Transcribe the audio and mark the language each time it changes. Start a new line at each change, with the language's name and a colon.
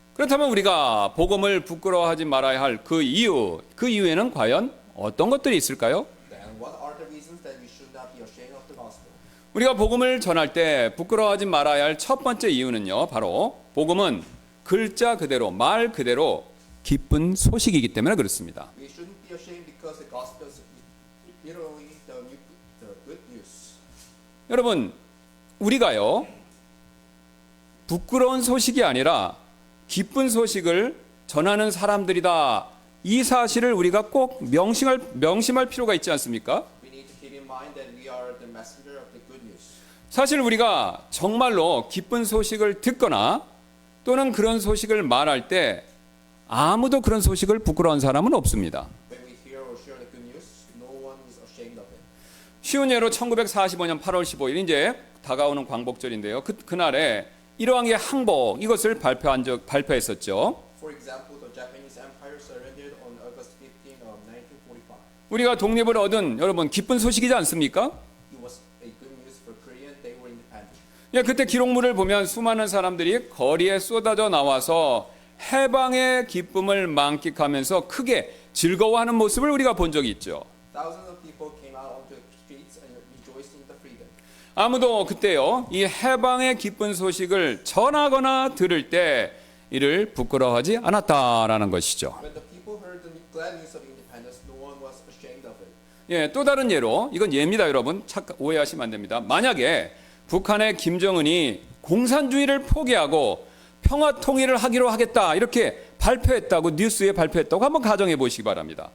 Korean: 그렇다면 우리가 복음을 부끄러워하지 말아야 할 그 이유에는 과연 어떤 것들이 있을까요?
English: Then what are the reasons that we should not be ashamed of the gospel?
Korean: 우리가 복음을 전할 때 부끄러워하지 말아야 할 첫 번째 이유는요. 바로 복음은 글자 그대로 말 그대로 기쁜 소식이기 때문에 그렇습니다.
English: We shouldn't be ashamed because the gospel is literally the good news.
Korean: 여러분 우리가요. 부끄러운 소식이 아니라 기쁜 소식을 전하는 사람들이다. 이 사실을 우리가 꼭 명심할 필요가 있지 않습니까?
English: We need to keep in mind that we are the messenger of the good news.
Korean: 사실 우리가 정말로 기쁜 소식을 듣거나 또는 그런 소식을 말할 때 아무도 그런 소식을 부끄러운 사람은 없습니다.
English: When we hear or share the good news, no one is ashamed of it.
Korean: 쉬운 예로 1945년 8월 15일 이제 다가오는 광복절인데요. 그날에 일왕의 항복 이것을 발표했었죠.
English: For example, the Japanese Empire surrendered on August 15 of 1945.
Korean: 우리가 독립을 얻은 여러분 기쁜 소식이지 않습니까?
English: It was a good news for Korea. They were independent.
Korean: 예, 그때 기록물을 보면 수많은 사람들이 거리에 쏟아져 나와서 해방의 기쁨을 만끽하면서 크게 즐거워하는 모습을 우리가 본 적이 있죠.
English: Thousands of people came out onto the streets and rejoiced in the freedom.
Korean: 아무도 그때요 이 해방의 기쁜 소식을 전하거나 들을 때 이를 부끄러워하지 않았다라는 것이죠.
English: When the people heard the glad news of independence, no one was ashamed of it.
Korean: 예, 또 다른 예로 이건 예입니다, 여러분. 오해하시면 안 됩니다. 만약에 북한의 김정은이 공산주의를 포기하고 평화 통일을 하기로 하겠다 이렇게 발표했다고 뉴스에 발표했다고 한번 가정해 보시기 바랍니다.